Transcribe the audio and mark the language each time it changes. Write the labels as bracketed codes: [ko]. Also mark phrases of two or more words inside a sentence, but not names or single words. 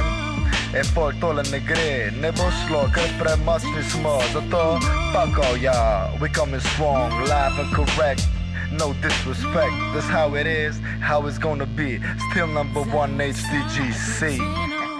[sl] In pol tole ne gre, ne bo šlo, ker premočni smo. Zato pakal ja, [en] we coming strong, live and correct. No disrespect, that's how it is, how it's gonna be. Still #1 HDGC.